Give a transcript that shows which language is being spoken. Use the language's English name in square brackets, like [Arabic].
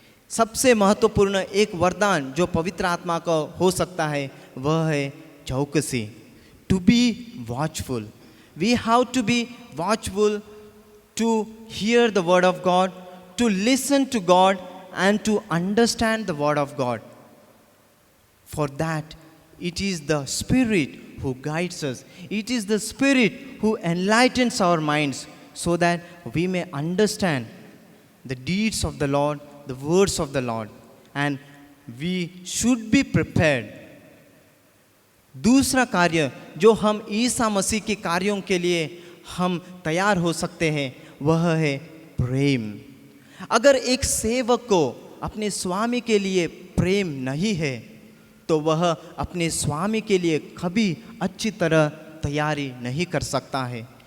[Hindi] सबसे महत्वपूर्ण एक वरदान जो पवित्र आत्मा का हो सकता है वह है चौकसी, [English] To be watchful. We have to be watchful to hear the word of God, to listen to God and to understand the word of God. For that, it is the Spirit who guides us. It is the Spirit who enlightens our minds so that we may understand the deeds of the Lord, the words of the Lord. And we should be prepared. [Hindi] दूसरा कार्य जो हम ईसा मसीह के कार्यों के लिए हम तैयार हो सकते हैं वह है प्रेम। अगर एक सेवक को अपने स्वामी के लिए प्रेम नहीं है तो वह अपने स्वामी के लिए कभी अच्छी तरह तैयारी नहीं कर सकता है।